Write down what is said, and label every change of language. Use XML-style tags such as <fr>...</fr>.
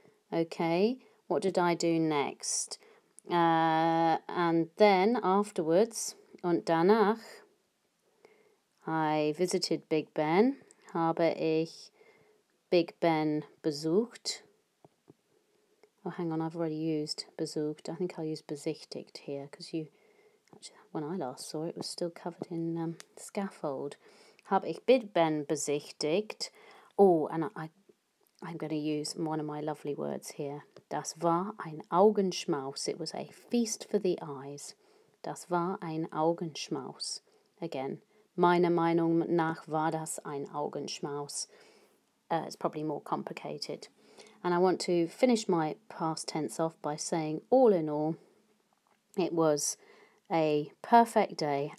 <en>Okay, what did I do next? And then afterwards,</en> <de>und danach,</de> <en>I visited Big Ben,</en> <de>habe ich Big Ben besucht.</de> <en>Oh, hang on, I've already used besucht. I think I'll use besichtigt here, because actually, when I last saw it, it was still covered in scaffold.</en> <de>Habe ich Big Ben besichtigt.</de> <en>Oh, and I'm going to use one of my lovely words here.</en> <de>Das war ein Augenschmaus.</de> <en>It was a feast for the eyes.</en> <de>Das war ein Augenschmaus. Again, meiner Meinung nach war das ein Augenschmaus.</de> <en>It's probably more complicated. And I want to finish my past tense off by saying, all in all, it was a perfect day.</en>